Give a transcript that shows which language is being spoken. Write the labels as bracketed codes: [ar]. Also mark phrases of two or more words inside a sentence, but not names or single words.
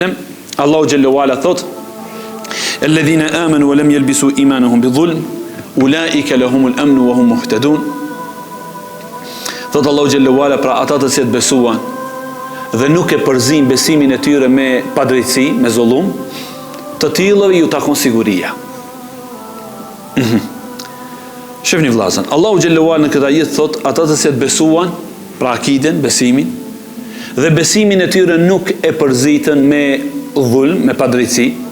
[ar] الله جل وعلا thot: "الذين آمنوا ولم يلبسوا إيمانهم بظلم أولئك لهم الأمن وهم مهتدون." Thot الله جل وعلا, [sq] pra ata të cilët besuan dhe nuk e përzin besimin e tyre me padrejtësi, me zullum, të tillëve ju takon siguria. Shefni vllazën, [ar] الله جل وعلا [sq] në këtë ajet thot ata të cilët besuan, pra akiden, besimin, dhe besimin e tyre nuk e përzitën me dhulm, me padrejtësi.